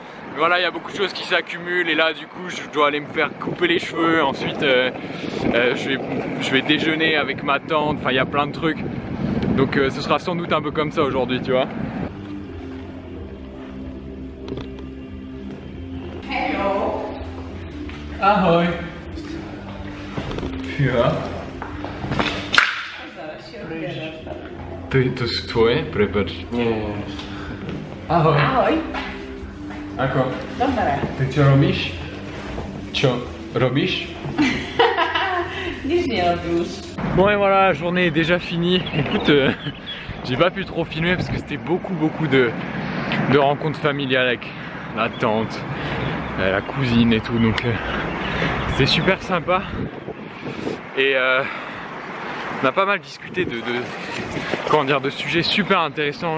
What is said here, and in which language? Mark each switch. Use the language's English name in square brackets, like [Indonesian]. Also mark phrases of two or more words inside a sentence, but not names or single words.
[French] Mais voilà, il y a beaucoup de choses qui s'accumulent et là du coup je dois aller me faire couper les cheveux, ensuite je vais déjeuner avec ma tante, enfin il y a plein de trucs. Donc ce sera sans doute un peu comme ça aujourd'hui, tu vois. [Slovak] Hello. Ahoj. Ja. To sú tvoje? Prepač. Nie. Ahoj. Ahoj. Ako? Dobre. Ty čo robíš? Čo robíš? Nič nerobíš. [French] Bon et voilà, la journée est déjà finie. Écoute, j'ai pas pu trop filmer parce que c'était beaucoup de rencontres familiales avec la tante, la cousine et tout, donc c'était super sympa. Et on a pas mal discuté comment dire, de sujets super intéressants.